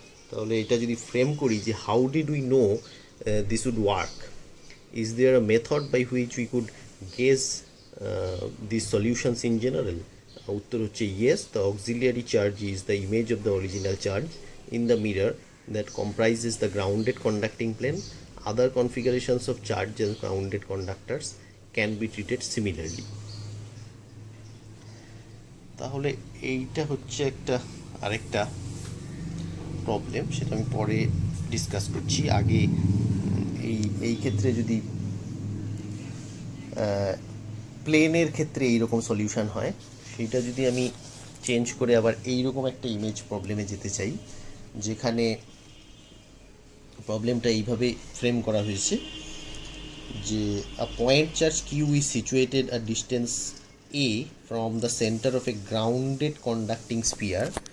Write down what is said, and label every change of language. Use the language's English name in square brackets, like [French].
[Bangla] তাহলে এটা যদি ফ্রেম করি যে [English] How did we know this would work, is there a method by which we could guess this solutions in general? [Bangla] উত্তর হচ্ছে [English] Yes, the auxiliary charge is the image of the original charge in the mirror that comprises the grounded conducting plane. Other configurations of charge and grounded conductors can be treated similarly. [Bangla] তাহলে এইটা হচ্ছে আরেকটা problem, সেটা আমি পরে discuss করছি। আগে এই ক্ষেত্রে যদি প্লেনের ক্ষেত্রে এইরকম সলিউশন হয়, সেইটা যদি আমি চেঞ্জ করে আবার এইরকম একটা ইমেজ প্রবলেমে যেতে চাই, যেখানে প্রবলেমটা এইভাবে ফ্রেম করা হয়েছে যে [English] A point charge q is situated a distance a from the centre of a grounded conducting sphere.